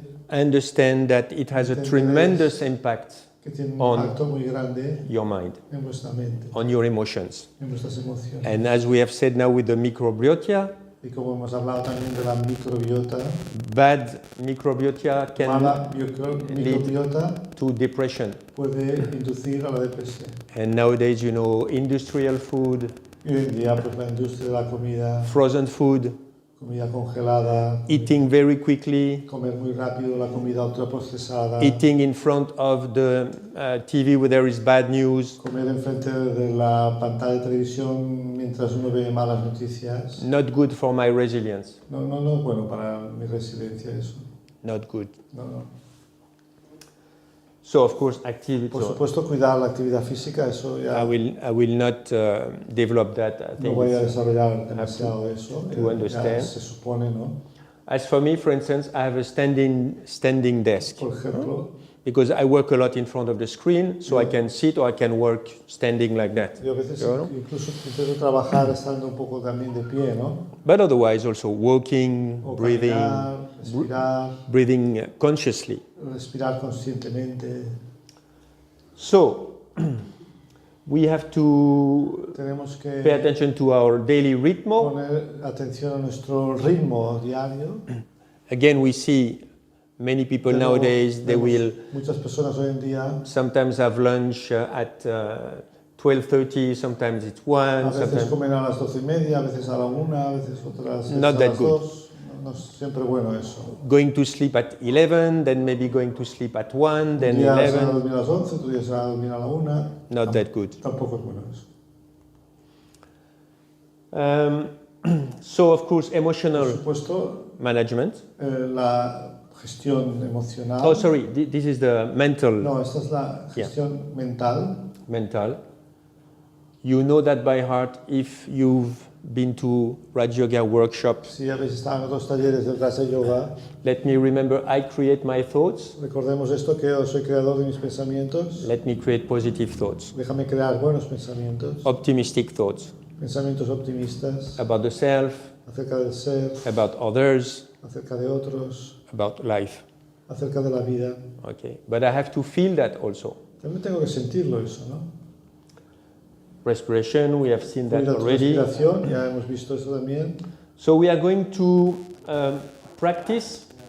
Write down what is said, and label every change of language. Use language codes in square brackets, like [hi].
[en] understand that it has a tremendous impact [es] que tiene un [en] on [es] impacto muy grande [en] your mind, [es] en vuestra mente, [en] on your emotions. [es] en vuestras emociones. [en] And as we have said now with the microbiota, [es] Y como hemos hablado también de la microbiota, [en] bad microbiota can [es] mala microbiota [en] to depression. [es] puede inducir a la depresión. [en] And nowadays, you know, industrial food, [es] Y hoy en día, pues la industria de la comida, [en] frozen food, [es] comida congelada, [en] eating very quickly, [es] comer muy rápido la comida ultraprocesada, [en] eating in front of the TV where there is bad news, [es] comer enfrente de la pantalla de televisión mientras uno ve malas noticias. [en] not good for my resilience. [es] No, bueno para mi resiliencia eso. [en] Not good. [es] No. [en] So, of course, activity. [es] Por supuesto, cuidar la actividad física, eso ya [en] I will not develop that. I [es] no [en] think [es] voy a [en] it's, [es] desarrollar demasiado eso. [en] to understand. [es] Ya se supone, ¿no? [en] as for me, for instance, I have a standing desk. [es] Por ejemplo, [en] Because I work a lot in front of the screen, so I can sit or I can work standing like that. [es] yo a veces [en] You know? [es] incluso intento trabajar estando un poco también de pie, ¿no? [en] But otherwise, also walking, [es] O [en] breathing, [es] caminar, respirar, [en] breathing consciously. [es] respirar conscientemente. [en] So, We have to [es] Tenemos que [en] pay attention to our daily ritmo. [es] poner atención a nuestro ritmo diario. [en] Again, we see many people nowadays, they will [es] Muchas personas hoy en día [en] sometimes have lunch at 12:30, sometimes it's 1, [es] a veces [en] sometimes [es] comen a las 12:30, a veces a la 1, a veces otras [en] Not [es] a [en] that [es] las [en] good. [es] 2. No es siempre bueno eso. [en] going to sleep at 11, then maybe going to sleep at 1, then [es] Un día se van a [en] 11. [es] dormir a las 11, otro día se van a dormir a la 1. [en] Not that good. [es] Tampoco es bueno eso. [en] So, of course, [es] Por [en] emotional [es] supuesto, [en] management. [es] la gestión emocional. [en] Oh, sorry, this is the mental. [es] No, esta es la gestión mental. [en] Mental. You know that by heart if you've been to Raj Yoga workshop. [es] Si habéis estado en otros talleres del Raja Yoga, [en] Let me remember, I create my thoughts. [es] recordemos esto, que yo soy creador de mis pensamientos. [en] Let me create positive thoughts, [es] Déjame crear buenos pensamientos, [en] optimistic thoughts [es] pensamientos optimistas [en] about the self, [es] acerca del ser, [en] about others, [es] acerca de otros, [en] about life. [es] acerca de la vida. [en] Okay, but I have to feel that also. [es] También tengo que sentirlo eso, ¿no? [en] Respiration, we have seen that [es] La [en] already. [es] respiración, ya hemos visto eso también. [en] So we are going to practice.